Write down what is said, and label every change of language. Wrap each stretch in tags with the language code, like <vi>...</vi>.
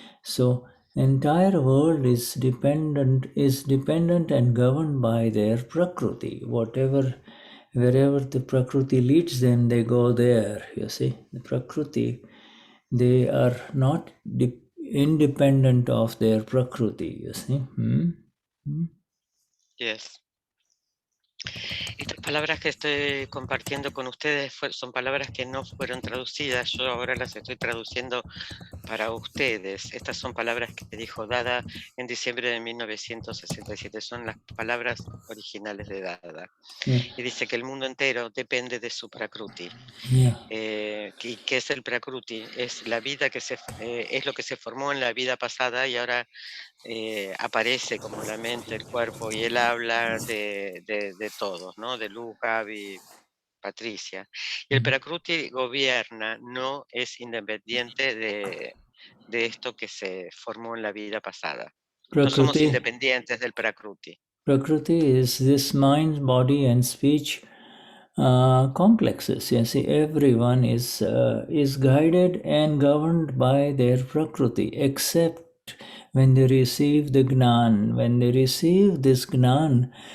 <en>So entire world is dependent and governed by their Prakriti. Wherever the Prakriti leads them, they go there, you see. The Prakriti, they are not independent of their Prakriti, you see. Yes.</en> <es>Estas palabras que estoy compartiendo con ustedes son palabras que no fueron traducidas. Yo ahora las estoy traduciendo para ustedes. Estas son palabras que dijo Dada en diciembre de 1967. Son las palabras originales de Dada. Y dice que el mundo entero depende de su Prakruti. ¿Qué es el Prakruti? Es la vida es lo que se formó en la vida pasada y ahora aparece como la mente, el cuerpo y el habla de todos, ¿no? De Lu, Gaby, Patricia. Y el Prakruti gobierna, no es independiente de esto que se formó en la vida pasada. No somos independientes del Prakruti.</es> <en>Prakruti is this mind, body and speech complexes. You see, everyone is guided and governed by their Prakriti, except when they receive the Gnan. When they receive this Gnan,</en>